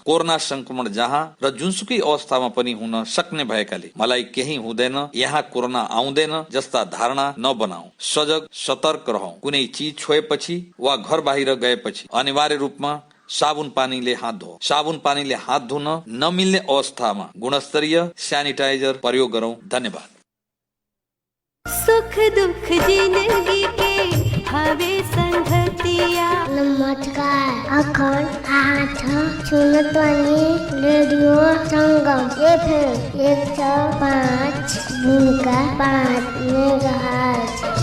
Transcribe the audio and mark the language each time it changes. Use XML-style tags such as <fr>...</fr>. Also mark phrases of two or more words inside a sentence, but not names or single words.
<ne>कोरोना संक्रमण जहाँ र जुनसुकै अवस्थामा पनि हुन सक्ने भएकाले मलाई केही हुँदैन, यहाँ कोरोना आउँदैन जस्ता धारणा नबनाऊ। सजग सतर्क रहौं। कुनै चीज छोएपछि वा घर बाहिर गएपछि अनिवार्य रूपमा साबुन पानीले हात धो। साबुन पानीले हात धुन नमिल्ने अवस्थामा गुणस्तरीय सैनिटाइजर प्रयोग गरौं। धन्यवाद।</ne> <bho>सुख दुख जिंदगी के हवे संगतिया। नमस्कार, अखर आठ सुनतनी रेडियो संगम FM 105.5 मेगाहर्ट्ज।</bho>